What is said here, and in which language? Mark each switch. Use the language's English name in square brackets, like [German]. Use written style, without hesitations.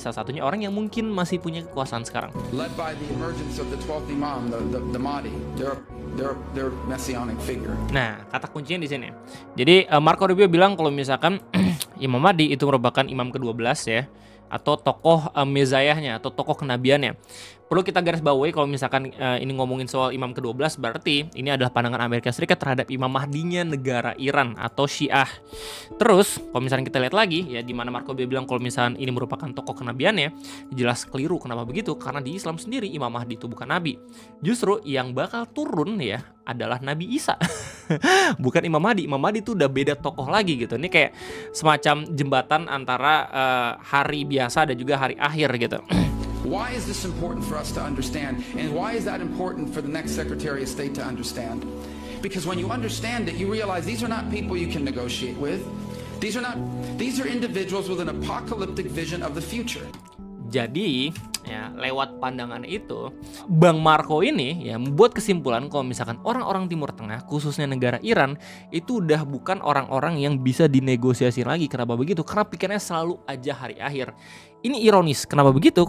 [Indonesian] Salah satunya orang yang mungkin masih punya kekuasaan sekarang. [English] Led by the emergence of the 12th Imam, the Mahdi. They're messianic figure. [Indonesian] Nah, kata kuncinya di sini. Jadi Marco Rubio bilang kalau misalkan Imam Mahdi itu merupakan imam ke-12 ya, atau tokoh mezayahnya atau tokoh kenabiannya. Perlu kita garis bawahi kalau misalkan ini ngomongin soal imam ke-12, berarti ini adalah pandangan Amerika Serikat terhadap Imam Mahdinya negara Iran atau Syiah. Terus kalau misalnya kita lihat lagi ya, di mana Marco Rubio bilang kalau misalnya ini merupakan tokoh kenabiannya, jelas keliru. Kenapa begitu? Karena di Islam sendiri Imam Mahdi itu bukan nabi. Justru yang bakal turun ya adalah Nabi Isa. Bukan Imam Mahdi. Imam Mahdi itu udah beda tokoh lagi gitu. Ini kayak semacam jembatan antara hari biasa dan juga hari akhir gitu. [English] Why is this important for us to understand? And why is that important for the next Secretary of State to understand? Because when you understand it, you realize these are not people you can negotiate with. These are individuals with an apocalyptic vision of the future. [Indonesian] Jadi ya, lewat pandangan itu Bang Marco ini ya membuat kesimpulan kalau misalkan orang-orang Timur Tengah, khususnya negara Iran, itu udah bukan orang-orang yang bisa dinegosiasi lagi. Kenapa begitu? Karena pikirannya selalu aja hari akhir. Ini ironis. Kenapa begitu?